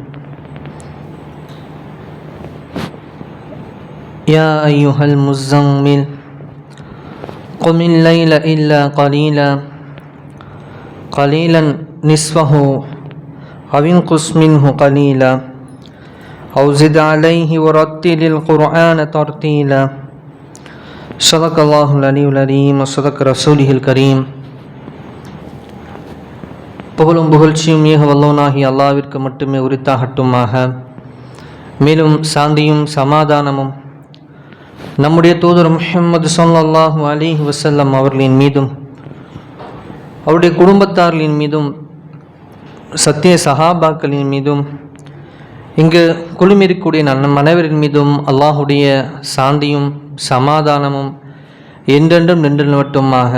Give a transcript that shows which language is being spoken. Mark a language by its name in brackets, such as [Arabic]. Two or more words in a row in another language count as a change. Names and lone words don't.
[Arabic] يا أيها المزمل قم الليل إلا قليلا نصفه أو انقص منه قليلا أو زد عليه ورتل القرآن ترتيلا صدق الله العلي العظيم وصدق رسوله الكريم. [Tamil] புகழும் புகழ்ச்சியும் ஏக வல்லோனாகிய அல்லாஹ்விற்கு மட்டுமே உரித்தாகட்டுமாக. மேலும் சாந்தியும் சமாதானமும் நம்முடைய தூதர் முஹம்மது [Arabic] صلى الله عليه وسلم [Tamil] அவர்களின் மீதும் அவருடைய குடும்பத்தார்களின் மீதும் சத்திய சஹாபாக்களின் மீதும் இங்கு குழுமிருக்கக்கூடிய நம் அனைவரின் மீதும் அல்லாஹுடைய சாந்தியும் சமாதானமும் என்றென்றும் நின்று நிலவட்டுமாக.